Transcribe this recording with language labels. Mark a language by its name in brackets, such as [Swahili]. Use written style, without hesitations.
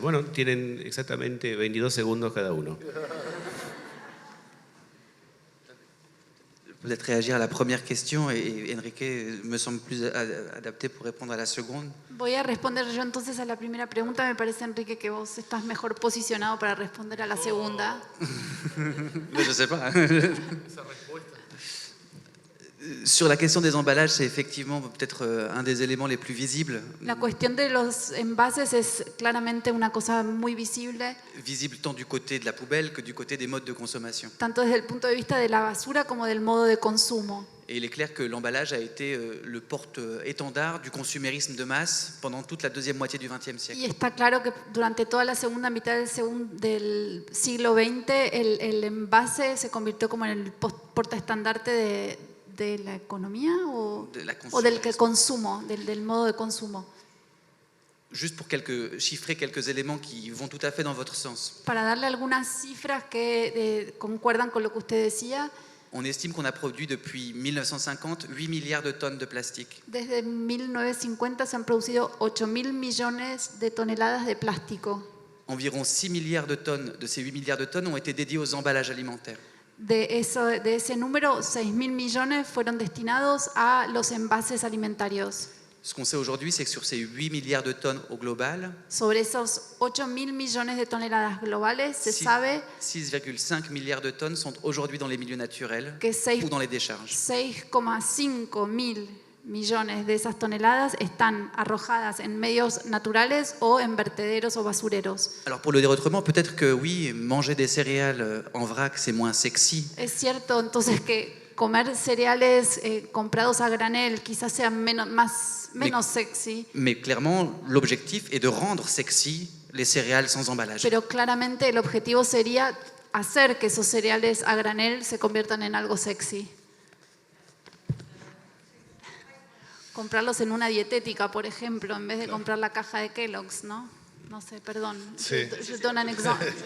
[Spanish] Bueno, tienen exactamente 22 segundos cada uno. [French] Peut-être réagir à la première question et Enrique me semble plus adapté pour répondre à la seconde. [Spanish] Voy a responder yo entonces a la primera pregunta. Me parece, Enrique, que vos estás mejor posicionado para responder a la segunda. [French] Je ne sais pas. Sur la question des emballages, c'est effectivement peut-être un des éléments les plus visibles. [Spanish] La cuestión de los envases es claramente una cosa muy visible, [French] Visible tant du côté de la poubelle que du côté des modes de consommation. [Spanish] tanto desde el punto de vista de la basura como del modo de consumo. [French] Et il est clair que l'emballage a été le porte-étendard du consumérisme de masse pendant toute la deuxième moitié du XXe siècle. [Spanish] Y está claro que durante toda la segunda mitad del siglo XX el envase se convirtió como en el portaestandarte de la economía o del consumo, del modo de consumo. [French] Juste pour chiffrer quelques éléments qui vont tout à fait dans votre sens. [Spanish] Para darle algunas cifras que concuerdan con lo que usted decía, [French] On estime qu'on a produit depuis 1950 8 milliards de tonnes de plastique. [Spanish] desde 1950 se han producido 8.000 millones de toneladas de plástico. [French] Environ 6 milliards de tonnes de ces 8 milliards de tonnes ont été dédiées aux emballages alimentaires. [Spanish] De ese número, 6.000 millones fueron destinados a los envases alimentarios. [French] Ce qu'on sait aujourd'hui, c'est que sur ces 8 milliards de tonnes au global, [Spanish] Sobre esos 8.000 millones de toneladas globales, se sabe [French] 6,5 milliards de tonnes sont aujourd'hui dans les milieux naturels [Spanish] que [French] ou dans les décharges. [Spanish] 6,5 mil millones de esas toneladas están arrojadas en medios naturales o en vertederos o basureros. [French] Alors pour le déretrement, peut-être que oui, manger des céréales en vrac, c'est moins sexy. [Spanish] Es cierto entonces que comer cereales comprados a granel quizás sea menos sexy, [French] Mais clairement, l'objectif est de rendre sexy les céréales sans emballage. [Spanish] pero claramente el objetivo sería hacer que esos cereales a granel se conviertan en algo sexy. Comprarlos en una dietética, por ejemplo, en vez de comprar la caja de Kellogg's, ¿no? No sé, perdón. Sí. [French] Je donne un exemple.